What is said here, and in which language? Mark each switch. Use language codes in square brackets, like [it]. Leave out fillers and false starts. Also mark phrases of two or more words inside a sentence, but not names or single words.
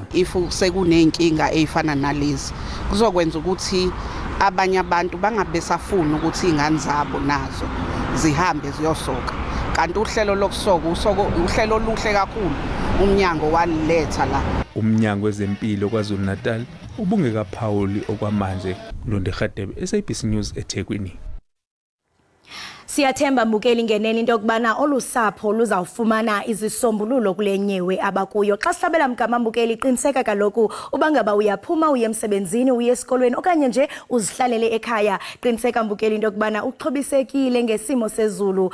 [zu] If sekunenkinga ezifana nalezi kuzokwenza ukuthi abanye abantu bangabesafuna ukuthi izingane zabo nazo zihambe ziyosoka. Kanti uhlelo lokusoka uhlelo oluhle kakhulu umnyango waliletha la. Umnyango wezempilo kwaZulu Natal ubungeka Phawuli okwamanje. Londe Khadebe, SABC News eThekwini. [xh] Siyathemba mbukeli ngenene into yokubana olusapho luzawufumana izisombululo kulenyewe abakuyo. Xa sihlabela mgama mbukeli qiniseka kaloku ubangaba uyaphuma uye emsebenzini uye esikolweni okanye nje uzihlalele ekhaya. Qiniseka mbukeli into yokubana uxhobisekile ngesimo sezulu.